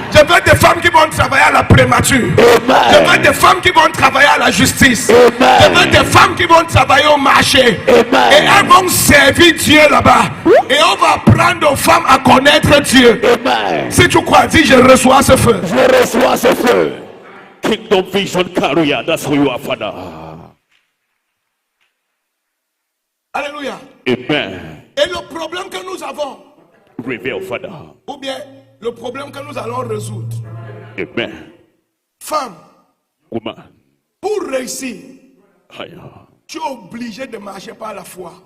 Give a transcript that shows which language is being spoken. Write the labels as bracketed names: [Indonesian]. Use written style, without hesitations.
[French] Je veux des femmes qui vont travailler à la prématurée. Je veux des femmes qui vont travailler à la justice. Je veux des femmes qui vont travailler au marché. Et elles vont servir Dieu là-bas. Et on va apprendre aux femmes à connaître Dieu. Si tu crois, dis je reçois ce feu. Je reçois ce feu. [English] Kingdom Vision Carrier, that's who you are, Father. [French] Alléluia. Amen. Et le problème que nous avons, [English] Reveal, Father. [French] ou bien le problème que nous allons résoudre, Amen. femme, [English] Woman. [French] pour réussir, [English] Higher. [French] tu es obligé de marcher par la foi.